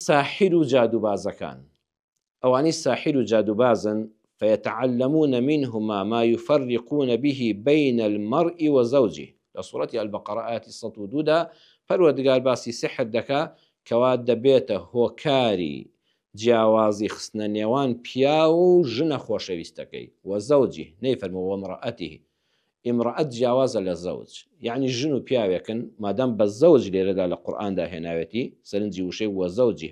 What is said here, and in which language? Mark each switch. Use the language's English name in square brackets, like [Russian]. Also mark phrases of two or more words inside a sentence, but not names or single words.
[Central Kurdish] ساحر و جادوبازەکان ئەوانەی ساحر و جادوبازن [Arabic] فيتعلمون منهما ما يفرقون به بين المرء [Central Kurdish] وزوجه لە سوورەتی ئەلبەقەرە ئاەتی 102 دا پەروەردگار باسی سحر دەکا کەوا دەبێتە هۆکاری جیاوازی خستنە نێوان پیا و ژنە خۆشەویستەکەی وەزەوجی نەیفەرمێ وەمرەئەتیه ئیمرەئەت جیاوازە لە زەوج یعنی ژن و پیاوێکن مادام بە زەوج لێرەدا لە قورئاندا هێناوێتی سەرنجی وشەی وەزەوجی